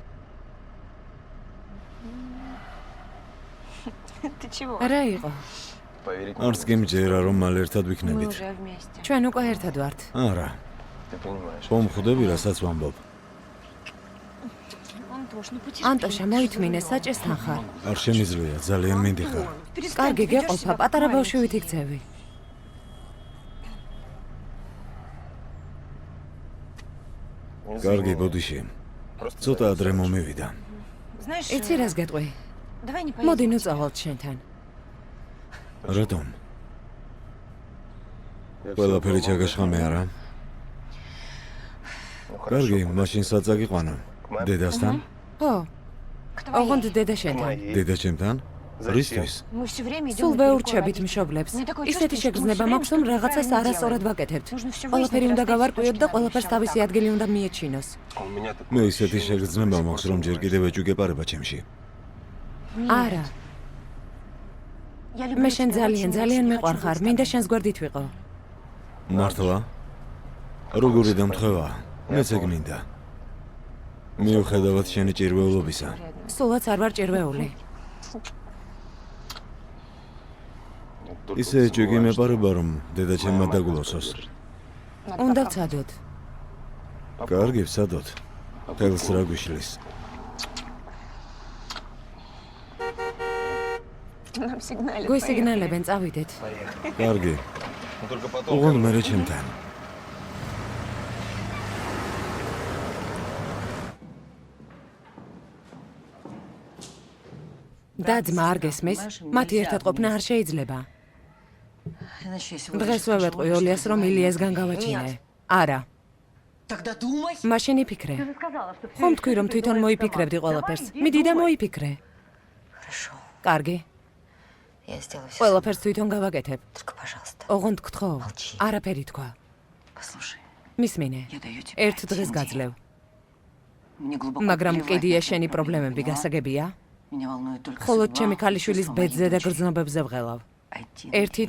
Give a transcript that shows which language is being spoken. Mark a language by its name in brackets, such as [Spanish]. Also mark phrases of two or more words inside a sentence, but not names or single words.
[Georgian] რა იყო? არც გიმჯერა, რომ მალე ერთად [Russian] Мы [Georgian] ვიქნებით. [Russian] уже вместе. [Georgian] ჩვენ უკვე ერთად ვართ. არა, მომხვდები, რასაც ვამბობ. [Russian] Антош, ну [Georgian] ანტოშა, მოითმინე, საჭესთან ხარ. არ შემიძლია, ძალიან მინდი ხარ. კარგი, გეყოფა, პატარა ბავშვივით იქცევი. კარგი, ბოდიში. ცოტა ადრე მომივიდა. [Russian] Знаешь, [Georgian] იცი რას გეტყვი? [Russian] давай не [Georgian] მოდი [Russian] поедем. [Georgian] ნუ წავალთ შენთან. რატომ? ყველაფერი ჩაგაშხამე არა? კარგი, მაშინ საწაგიყვანო. დედასთან? ხო, [Russian] К твоей. [Georgian] ოღონდ დედა შენთან. დედა ჩემთან? რისთვის? [Russian] Мы все время идем. [Georgian] სულ ვეურჩებით მშობლებს. ისეთი შეგრძნება მაქვს, რომ რაღაცას არასწორად ვაკეთებთ. ყველაფერი უნდა გავარკვიოთ და ყველაფერს თავისი ადგილი უნდა მიეჩინოს. მე ისეთი შეგრძნება მაქვს, რომ ჯერ კიდევ ეჭვგეპარება ჩემში. არა, მე შენ ძალიან მიყვარხარ, მინდა შენს გვერდით ვიყო. მართლა? როგორი დამთხევა? მეც ეგ მინდა. მიუხედავად შენი ჭირვეულობისა. სულაც არ ვარ ჭირვეული. ისე ეჭვი მეპარება, რომ დედა ჩემმა დაგულოსოს. უნდა ვცადოთ. კარგი, ვცადოთ. თელს რა გვიშლის? [Russian] Нам сигналят. [Georgian] გვისიგნალებენ, წავიდეთ. კარგი. ოღონდ მერე ჩემთან. და ძმა არ გესმის, მათი ერთად ყოფნა არ შეიძლება. დღეს ვევეტყვი ოლიას, რომ ილიასგან გავაჩინე. არა, [Russian] Тогда думай. [Georgian] მაშინ იფიქრე. ხომ თქვი, რომ თვითონ მოიფიქრებდი ყველაფერს. მიდი და მოიფიქრე. [Russian] Хорошо, [Georgian] კარგი, [Russian] я сделаю все. [Georgian] ყველაფერს თვითონ გავაკეთებ. [Russian] Только, пожалуйста, [Georgian] ოღონდ გთხოვ, [Russian] Молчи. [Georgian] არაფერი თქვა. [Russian] послушай. [Georgian] მისმინე, [Russian] Я даю тебе [Georgian] ერთ [Russian] один [Georgian] დღეს [Russian] день. [Georgian] გაძლევ. [Russian] Мне глубоко [Georgian] მაგრამ [Russian] плевать [Georgian] კიდია [Russian] на [Georgian] შენი [Russian] твои [Georgian] პრობლემები [Russian] поняла? [Georgian] გასაგებია? [Russian] Меня волнует только [Georgian] ხოლო [Russian] судьба [Georgian] ჩემი ქალიშვილის [Russian] чувства [Georgian] ბედზე [Russian] моей [Georgian] და [Russian] дочери. [Georgian] გრძნობებზე ვღელავ. [Russian] Один [Georgian] ერთი